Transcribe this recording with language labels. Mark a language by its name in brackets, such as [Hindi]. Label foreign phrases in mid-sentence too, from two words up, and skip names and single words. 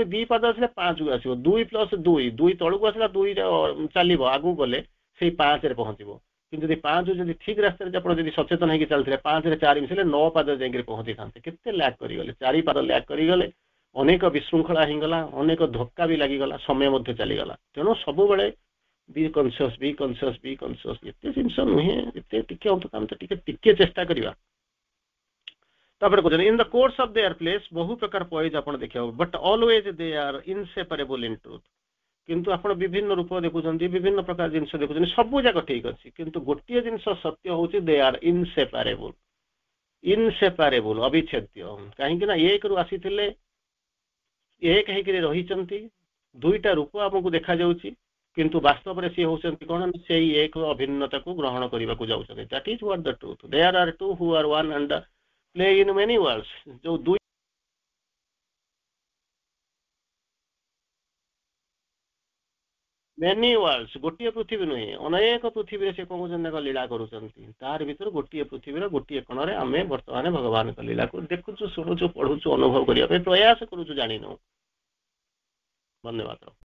[Odia] 2 ପାଦ ଆସିଲେ 5କୁ ଆସିବ 2+2 ତଳକୁ ଆସିଲା 2 ଚାଲିବ ଆଗକୁ ଗଲେ ସେଇ 5ରେ ପହଞ୍ଚିବ କିନ୍ତୁ ଯଦି 5 ଯଦି ଠିକ ରାସ୍ତାରେ ଆପଣ ଯଦି ସଚେତନ ହେଇକି ଚାଲିଥିଲେ 5ରେ 4 ମିଶିଲେ 9 ପାଦ ଯାଇକି ପହଞ୍ଚିଥାନ୍ତେ କେତେ ଲ୍ୟାକ୍ କରିଗଲେ 4 ପାଦ ଲ୍ୟାକ୍ କରିଗଲେ ଅନେକ ବିଶୃଙ୍ଖଳା ହେଇଗଲା ଅନେକ ଧକ୍କା ବି ଲାଗିଗଲା ସମୟ ମଧ୍ୟ ଚାଲିଗଲା ତେଣୁ ସବୁବେଳେ [English] be conscious [Odia] ଏତେ ଜିନିଷ ନୁହେଁ ଏତେ ଟିକେ ଅନ୍ତତ ଟିକେ ଚେଷ୍ଟା କରିବା ତାପରେ କହୁଛନ୍ତି [English] in the course of their place [Odia] ବହୁ ପ୍ରକାର ପଏଜ ଆପଣ ଦେଖିବାକୁ [English] but always they are inseparable in truth [Odia] କିନ୍ତୁ ଆପଣ ବିଭିନ୍ନ ରୂପ ଦେଖୁଛନ୍ତି ବିଭିନ୍ନ ପ୍ରକାର ଜିନିଷ ଦେଖୁଛନ୍ତି ସବୁ ଯାକ ଠିକ ଅଛି କିନ୍ତୁ ଗୋଟିଏ ଜିନିଷ ସତ୍ୟ ହଉଛି [English] they are inseparable [Odia] ଅବିଚ୍ଛେଦ୍ୟ କାହିଁକି ନା ଏକରୁ ଆସିଥିଲେ ଏକ ହେଇକିରି ରହିଛନ୍ତି ଦୁଇଟା ରୂପ ଆମକୁ ଦେଖାଯାଉଛି କିନ୍ତୁ ବାସ୍ତବରେ ସିଏ ହଉଛନ୍ତି କଣ ସେଇ ଏକ ଅଭିନ୍ନତାକୁ ଗ୍ରହଣ କରିବାକୁ ଯାଉଛନ୍ତି [English] that is what the truth there are two who are one and play in many worlds [Odia] ଯୋଉ ଦୁଇ [English] many worlds [Odia] ଗୋଟିଏ ପୃଥିବୀ ନୁହେଁ ଅନେକ ପୃଥିବୀରେ ସେ କଣ କରୁଛନ୍ତି ଲୀଳା କରୁଛନ୍ତି ତାର ଭିତରୁ ଗୋଟିଏ ପୃଥିବୀର ଗୋଟିଏ କୋଣରେ ଆମେ ବର୍ତ୍ତମାନ ଭଗବାନଙ୍କ ଲୀଳାକୁ ଦେଖୁଛୁ ଶୁଣୁଛୁ ପଢୁଛୁ ଅନୁଭବ କରିବା ପାଇଁ ପ୍ରୟାସ କରୁଛୁ ଜାଣିନୁ ଧନ୍ୟବାଦ।